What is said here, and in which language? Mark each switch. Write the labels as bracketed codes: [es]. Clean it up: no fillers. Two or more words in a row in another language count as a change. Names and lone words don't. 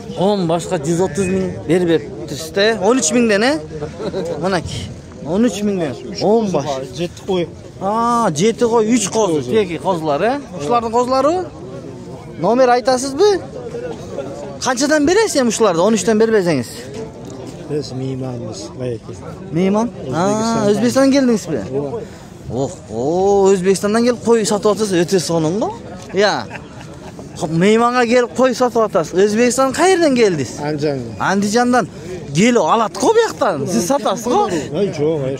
[ky] 10 башка 130 миң бербептирсизде. 13 миңден, Мынaki. 13 миңден. 10 баш. 7 кой. 7 кой, 3 коз. Теги козлар, Ушулардын козлары? Номер айтасызбы? Канчадан бересиз ушуларды? 13тен бербесеңиз? [uz] Biz meymanımız bayaki. Meyman? [ky] Өзбекстандан келдиңизби? Өзбекстандан келип кой сатып атасыз, өтө сонун го. Мейманга келип кой сатып атасыз. Өзбекстан кайерден келдиз? Anjandan. Андижандан келип алат го буяктан. Сиз сатасыз го? Жок,